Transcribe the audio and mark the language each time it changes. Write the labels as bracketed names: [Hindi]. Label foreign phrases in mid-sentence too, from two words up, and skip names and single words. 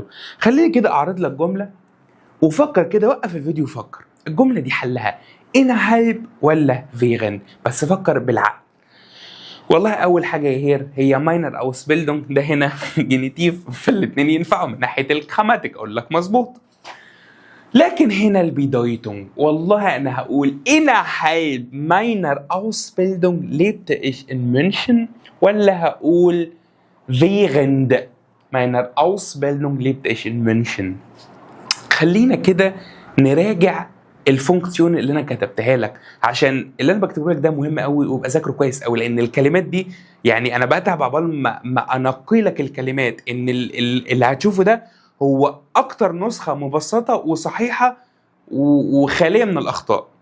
[Arabic] خليني كده أعرض لك جملة وفكر كده، وقف الفيديو وفكر الجملة دي حلها innerhalb ولا während، بس فكر بالعقل. والله أول حاجة هي ماينر أو سبيلدونج. ده هنا جينيتيف، في الاتنين ينفعوا من ناحية الجراماتيك، أقول لك مظبوط. لكن هنا البيدايتونج، والله أنا هقول [German] innerhalb meiner Ausbildung lebte ich in München، [Arabic] ولا هقول [German] während meiner Ausbildung lebte ich in München. [Arabic] خلينا كده نراجع الفونكسيون اللي انا كتبتها لك، عشان اللي انا بكتبه لك ده مهم قوي وابقى ذاكره كويس قوي، لان الكلمات دي يعني انا بتعب عقبال ما انقي لك الكلمات. ان اللي هتشوفه ده هو اكتر نسخه مبسطه وصحيحه وخاليه من الاخطاء، فركز معايا.